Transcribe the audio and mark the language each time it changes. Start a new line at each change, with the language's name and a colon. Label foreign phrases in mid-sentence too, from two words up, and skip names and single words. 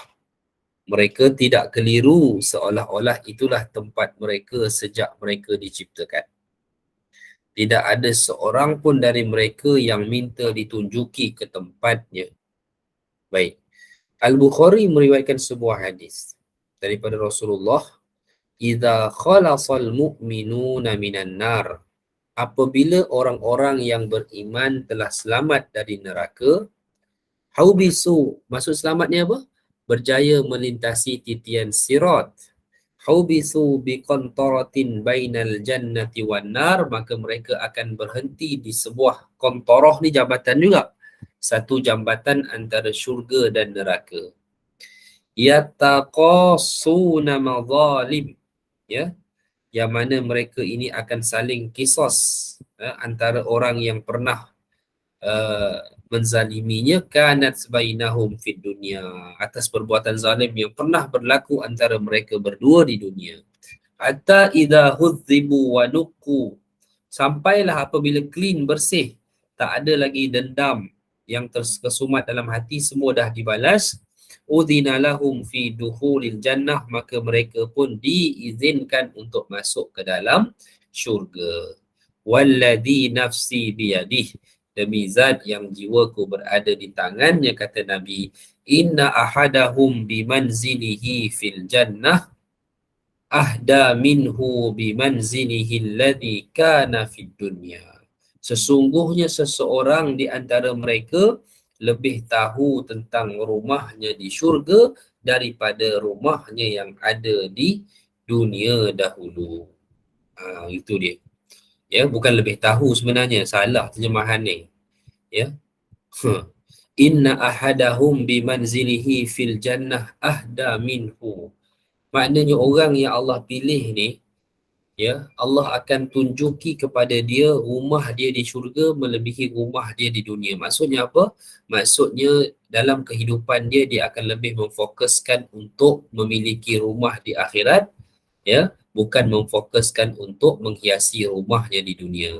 Malay: Mereka tidak keliru seolah-olah itulah tempat mereka sejak mereka diciptakan. Tidak ada seorang pun dari mereka yang minta ditunjuki ke tempatnya. Baik. Al-Bukhari meriwayatkan sebuah hadis daripada Rasulullah
Arabic: إذا خلص المؤمنون من النار,
Malay: apabila orang-orang yang beriman telah selamat dari neraka, haubisu, maksud selamat ni apa? Berjaya melintasi titian sirat.
Arabic: حبسوا بقنطرة بين الجنة والنار,
Malay: maka mereka akan berhenti di sebuah qantarah, ni jambatan juga. Satu jambatan antara syurga dan neraka.
Arabic: يتقاصون مظالم,
Malay: ya, yang mana mereka ini akan saling kisos, antara orang yang pernah menzaliminya,
Arabic: كانت بينهم في الدنيا,
Malay: atas perbuatan zalim yang pernah berlaku antara mereka berdua di dunia.
Arabic: حتى إذا هذبوا ونقوا,
Malay: sampailah apabila clean, bersih, tak ada lagi dendam yang terkesumat dalam hati, semua dah dibalas.
Arabic: أذن لهم في دخول الجنة,
Malay: maka mereka pun diizinkan untuk masuk ke dalam syurga.
Arabic: والذي نفسي بيده,
Malay: demi zat yang jiwaku berada di tangannya, kata Nabi,
Arabic: إن أحدهم بمنزله في الجنة أهدى منه بمنزله الذي كان في الدنيا.
Malay: Sesungguhnya seseorang di antara mereka lebih tahu tentang rumahnya di syurga daripada rumahnya yang ada di dunia dahulu. Itu dia. Ya, bukan lebih tahu sebenarnya, salah terjemahan ni. Ya.
Arabic: إن أحدهم بمنزله في الجنة أهدى منه.
Malay: Maknanya orang yang Allah pilih ni, ya, Allah akan tunjuki kepada dia rumah dia di syurga melebihi rumah dia di dunia. Maksudnya apa? Maksudnya dalam kehidupan dia, dia akan lebih memfokuskan untuk memiliki rumah di akhirat, ya, bukan memfokuskan untuk menghiasi rumahnya di dunia.